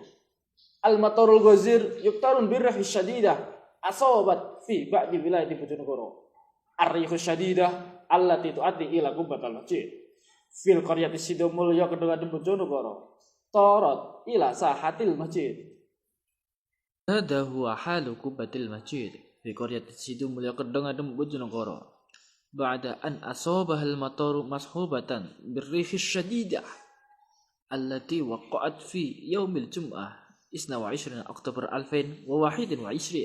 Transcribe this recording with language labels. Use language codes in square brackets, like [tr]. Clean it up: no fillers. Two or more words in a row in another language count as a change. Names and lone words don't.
[ar] المطر الغزير يقترن بريح شديدة أصابت في بعض ولايات Bojonegoro. الريح الشديدة التي تؤدي إلى قبة المسجد. في القرية Sidomulyo Kedongadem Bojonegoro. طارت إلى ساحة المسجد. هذا هو حال قبة المسجد في قرية سيدومulyo Kedongadem Bojonegoro بعد أن أصابها المطر مصحوبة بالريح الشديدة التي وقعت في يوم الجمعة 22 أكتوبر 2021.